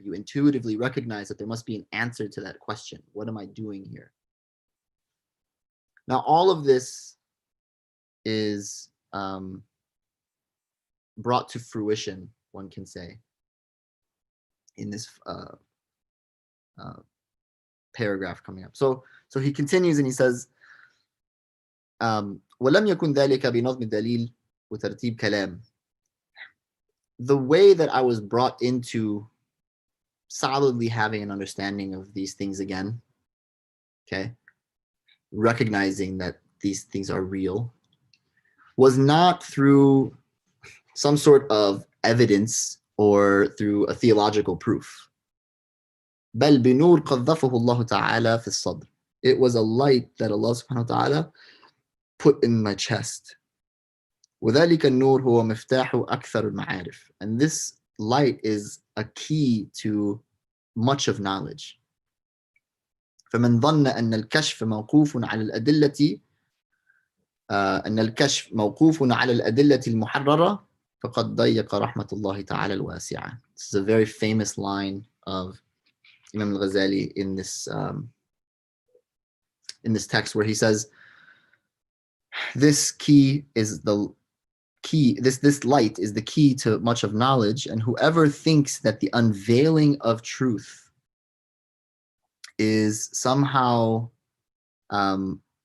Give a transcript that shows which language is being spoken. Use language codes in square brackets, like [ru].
[en] You intuitively recognize that there must be an answer to that question. What am I doing here? Now, all of this is brought to fruition, one can say, in this paragraph coming up. So he continues and he says, [ar] وَلَمْ يَكُنْ ذَلِكَ بِنَظْمِ الدَّلِيلِ وَتَرْتِيبِ كَلَامٍ. [en] The way that I was brought into solidly having an understanding of these things again, okay, recognizing that these things are real, was not through some sort of evidence or through a theological proof. [ar] بل بنور قذفه الله تعالى في الصدر. [en] It was a light that Allah subhanahu wa ta'ala put in my chest. [ar] وذلك النور هو مفتاح أكثر المعارف. [en] And this light is a key to much of knowledge. [ar] فمن ظن أن الكشف موقوف على الأدلة المحررة فقد ضيق رحمة الله تعالى الواسعة. [en] This is a very famous line of Imam al-Ghazālī in this text, where he says, this key is the key, this light is the key to much of knowledge, and whoever thinks that the unveiling of truth is somehow, how can